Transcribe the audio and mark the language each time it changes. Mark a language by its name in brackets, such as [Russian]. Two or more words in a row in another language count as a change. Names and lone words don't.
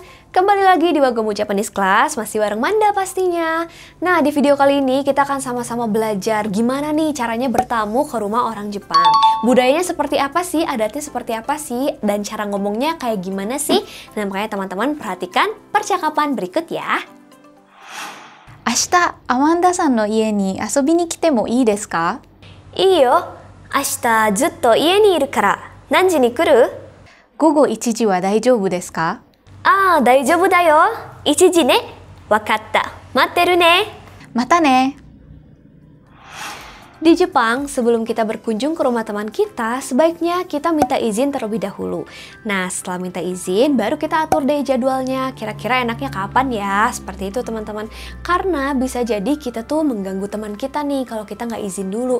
[Indonesian] Kembali lagi di Wagomu Japanese Class, masih bareng Manda pastinya. Nah, di video kali ini kita akan sama-sama belajar gimana nih caranya bertamu ke rumah orang Jepang. Budayanya seperti apa sih, adatnya seperti apa sih, dan cara ngomongnya kayak gimana sih. Nah, makanya teman-teman perhatikan percakapan berikut ya. [Japanese] 明日、アマンダさんの家に遊びに来てもいいですか？いいよ。明日ずっと家にいるから。何時に来る？午後1時は大丈夫ですか？ああ、大丈夫だよ。1時ね。わかった。待ってるね。またね。 [Indonesian] Di Jepang, sebelum kita berkunjung ke rumah teman kita, sebaiknya kita minta izin terlebih dahulu. Nah, setelah minta izin, baru kita atur deh jadwalnya. Kira-kira enaknya kapan ya? Seperti itu teman-teman. Karena bisa jadi kita tuh mengganggu teman kita nih kalau kita nggak izin dulu.